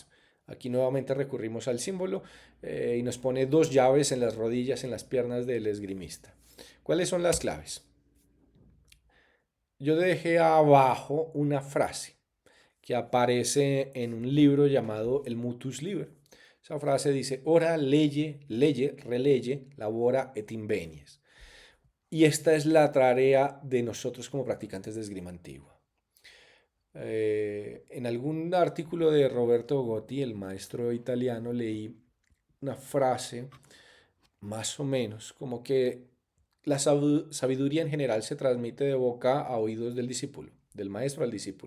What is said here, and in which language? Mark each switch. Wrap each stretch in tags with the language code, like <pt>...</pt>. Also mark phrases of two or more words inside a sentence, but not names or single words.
<es>Aquí nuevamente recurrimos al símbolo y nos pone dos llaves en las rodillas, en las piernas del esgrimista. ¿Cuáles son las claves? Yo dejé abajo una frase que aparece en un libro llamado el Mutus Liber. Esa frase dice,</es> <la>ora leye, leye, releye, labora et invenies.</la> <es>Y esta es la tarea de nosotros como practicantes de esgrima antigua. En algún artículo de Roberto Gotti, el maestro italiano, leí una frase más o menos como que la sabiduría en general se transmite de boca a oídos del discípulo, del maestro al discípulo.</es>